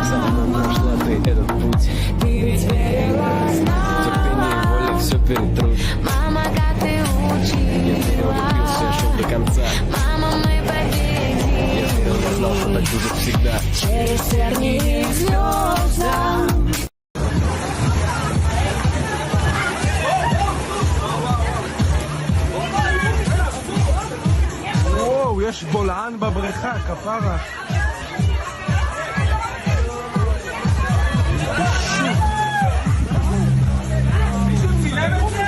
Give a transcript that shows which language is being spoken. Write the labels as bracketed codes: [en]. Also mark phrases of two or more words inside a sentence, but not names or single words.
[ru] За мной прошла ты этот путь. Ты ведь верила, знала. Терпение и воля все перетрут. Мама, как ты Я влюбился, я шел до конца. Мама, мы победим. Я верил, я знал, что так будет всегда. Через тернии звезда. [he] וואו, יש בולען בבריכה, כפרה. מישהו צילם את זה?